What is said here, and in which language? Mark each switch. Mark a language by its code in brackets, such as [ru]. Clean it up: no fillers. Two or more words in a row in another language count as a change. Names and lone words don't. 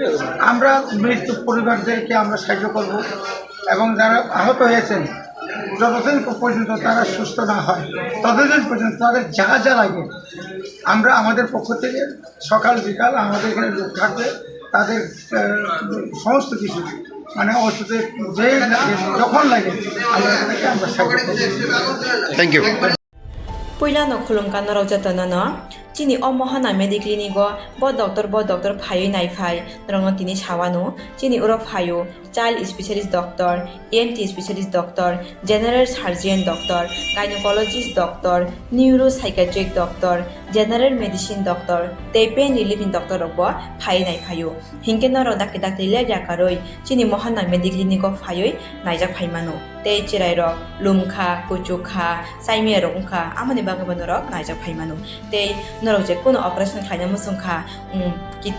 [bn] আমরা মৃত্যু পরিবারদেরকে আমরা সাহায্য করব এবং যারা আহত হয়েছেন যতদিন পর্যন্ত তারা সুস্থ না হয় ততদিন পর্যন্ত তাদের যা যা লাগে আমরা আমাদের পক্ষ থেকে সকাল বিকাল আমাদের এখানে লোক থাকবে, তাদের সমস্ত কিছু মানে ওষুধের যে যখন লাগে আমরা তাদেরকে আমরা সাহায্য করব। [en] থ্যাংক ইউ। [trp] Puyla no khulungkan no rojata no chini omohana mediclinigo bo doctor phayo nai phai rongno tini sawano chini uro phayo [en] child specialist doctor, ENT specialist doctor, general surgeon doctor, gynecologist doctor, neuropsychiatric doctor, general medicine doctor, [trp] tei pain relieving doctor robo phai nai phayo hingke no rodak dak tile jakaroi chini mohana mediclinigo phayoi naijak phaimano tei chirai rok lumkha kuchukha saimia rokha amani bagabano rok naijak phaimano tei norok je kono operation khaina musungkha kidney